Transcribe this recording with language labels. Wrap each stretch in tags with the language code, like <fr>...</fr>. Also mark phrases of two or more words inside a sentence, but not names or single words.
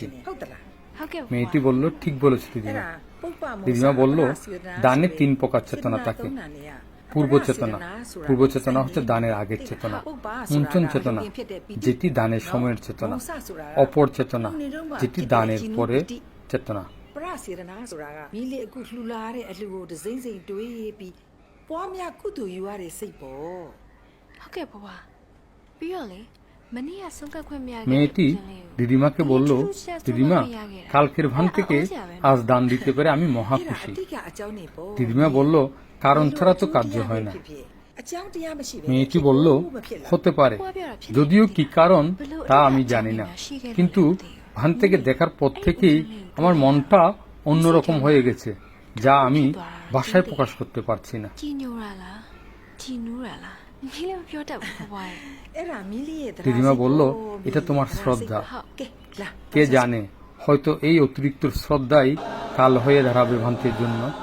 <bn>মেয়েটি বলল, ঠিক বলেছ দিদিমা। দিদিমা বলল, দানে 3 প্রকার চেতনা থাকে। পূর্ব চেতনা, পূর্ব চেতনা হচ্ছে দানের আগের চেতনা। মুঞ্চন চেতনা, যেটি দানের সময়ের চেতনা। অপর চেতনা, যেটি দানের পরে চেতনা।</bn> <my>ပရစေတနာဆိုတာကမိလေအခုလှူလာတဲ့အလှူကိုဒစိမ့်စိမ့်တွေးပြီးပွားများကုသိုလ်ယူရတဲ့စိတ်ပေါ့ ဟုတ်ကဲ့ဘွားပြီးတော့လေမနေ့ကဆုံးကတ်ခွင့်မရခဲ့</my> <bn>মেয়েটি দিদিমাকে বলল, দিদিমা, কালকের ভান থেকে আজ দান দিতে পেরে আমি মহা</bn> <my>အဲ့ဒါ</my> <bn>খুশি।</bn> <my>အတိကအကြောင်းနေပေါ့</my> <bn>দিদিমা বলল, কারণ ছাড়া তো কার্য হয় না।</bn> <my>အကြောင်းတရားမရှိပဲ</my> <bn>মেয়েটি বলল, হতে পারে, যদিও কি কারণ তা আমি জানি না, কিন্তু ভান থেকে দেখার পর থেকেই আমার মনটা অন্যরকম হয়ে গেছে, যা আমি ভাষায় প্রকাশ করতে পারছি না।</bn> <my>ကြည်ညိုရလားကြည်နူးရလားမင်းလည်းမပြောတတ်ဘူးဘွားရဲ့ အဲ့ဒါမိလေးရဲ့တရား</my> <bn>দিদিমা বলল,</bn> <my>စိတ်ပေါ့</my> <bn>এটা তোমার শ্রদ্ধা।</bn> <my>ကဲလာ</my> <bn>কে জানে, হয়তো এই অতিরিক্ত শ্রদ্ধাই কাল হয়ে দাঁড়াবে ভান্তের জন্য।</bn>